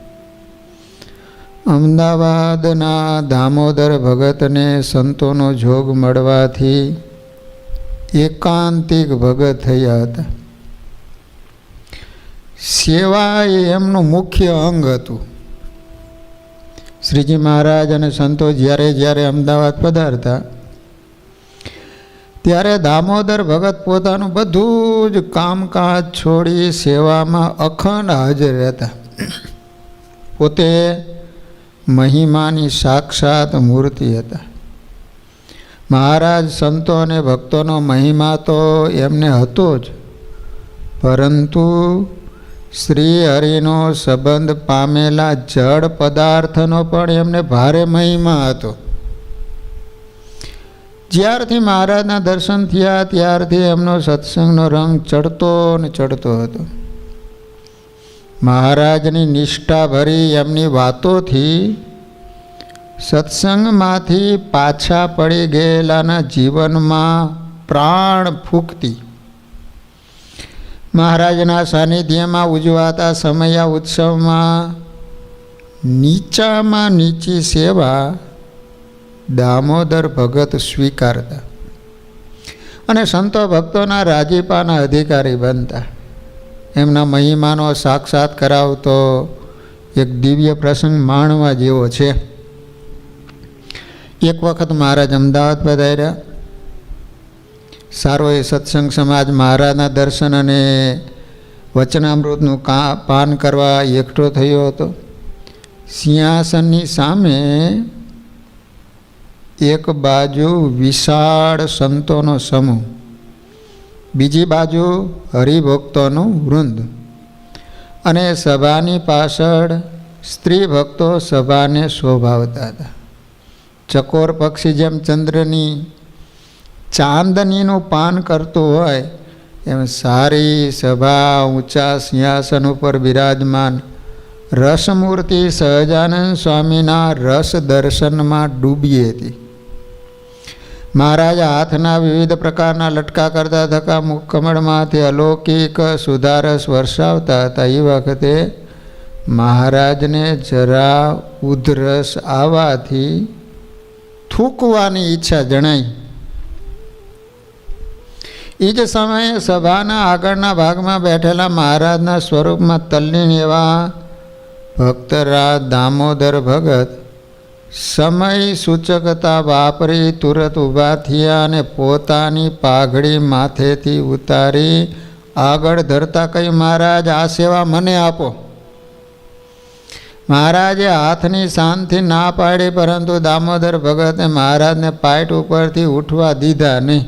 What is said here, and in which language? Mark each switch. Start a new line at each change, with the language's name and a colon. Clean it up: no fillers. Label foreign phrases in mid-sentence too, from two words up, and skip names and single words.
Gujarati: અમદાવાદના દામોદર ભગતને સંતોનો જોગ મળવાથી એકાંતિક ભગત થયા હતા। સેવા એ એમનું મુખ્ય અંગ હતું। શ્રીજી મહારાજ અને સંતો જ્યારે જ્યારે અમદાવાદ પધારતા ત્યારે દામોદર ભગત પોતાનું બધું જ કામકાજ છોડી સેવામાં અખંડ હાજર રહેતા। પોતે મહિમાની સાક્ષાત મૂર્તિ હતા। મહારાજ સંતો ને ભક્તો મહિમા તો એમને હતો જ, પરંતુ શ્રી હરિનો સંબંધ પામેલા જડ પદાર્થનો પણ એમને ભારે મહિમા હતો। જ્યારથી મહારાજના દર્શન થયા ત્યારથી એમનો સત્સંગનો રંગ ચઢતો ને ચઢતો હતો। મહારાજની નિષ્ઠા ભરી એમની વાતોથી સત્સંગમાંથી પાછા પડી ગયેલાના જીવનમાં પ્રાણ ફૂંકતી। મહારાજના સાનિધ્યમાં ઉજવાતા સમયા ઉત્સવમાં નીચામાં નીચી સેવા દામોદર ભગત સ્વીકારતા અને સંતો ભક્તોના રાજીપાના અધિકારી બનતા। એમના મહિમાનો સાક્ષાત કરાવતો એક દિવ્ય પ્રસંગ માણવા જેવો છે। એક વખત મહારાજ અમદાવાદ પધાર્યા। સારો એ સત્સંગ સમાજ મહારાજના દર્શન અને વચનામૃતનું પાન કરવા એકઠો થયો હતો। સિંહાસનની સામે એક બાજુ વિશાળ સંતોનો સમૂહ, બીજી બાજુ હરિભક્તોનું વૃંદ અને સભાની પાછળ સ્ત્રી ભક્તો સભાને શોભાવતા હતા। ચકોર પક્ષી જેમ ચંદ્રની ચાંદનીનું પાન કરતો હોય એમ સારી સભા ઊંચા સિંહાસન પર વિરાજમાન રસમૂર્તિ સહજાનંદ સ્વામીના રસ દર્શન મેં ડૂબી હતી। મહારાજ હાથના વિવિધ પ્રકારના લટકા કરતા થકા મુખકમળમાંથી અલૌકિક સુધારસ વર્ષાવતા હતા। એ વખતે મહારાજને જરા ઉધરસ આવાથી થૂકવાની ઇચ્છા જણાઈ। એ જ સમયે સભાના આગળના ભાગમાં બેઠેલા મહારાજના સ્વરૂપમાં તલ્લીન એવા ભક્તરાજ દામોદર ભગત સમય સૂચકતા વાપરી તુરત ઊભા થયા અને પોતાની પાઘડી માથેથી ઉતારી આગળ ધરતા કહ્યું, મહારાજ આ સેવા મને આપો. મહારાજે હાથની શાનથી ના પાડી, પરંતુ દામોદર ભગતે મહારાજને પાઇટ ઉપરથી ઉઠવા દીધા નહીં.